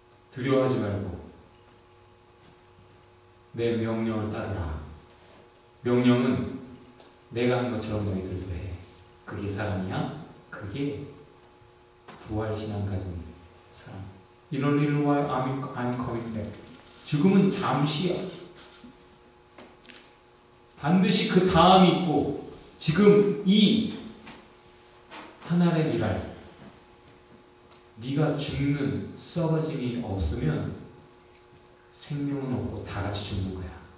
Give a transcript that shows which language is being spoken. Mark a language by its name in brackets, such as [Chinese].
[Korean] 두려워하지 말고 내 명령을 따르라. 명령은 내가 한 것처럼 너희들도 해. 그게 사람이야? 그게 부활신앙 가진 사람. [English] In a little while I'm coming back. [Korean] 죽음은 잠시야. 반드시 그 다음이 있고, 지금 이 하나의 일할 네가 죽는 썩어짐이 없으면 생명은 없고 다 같이 죽는 거야.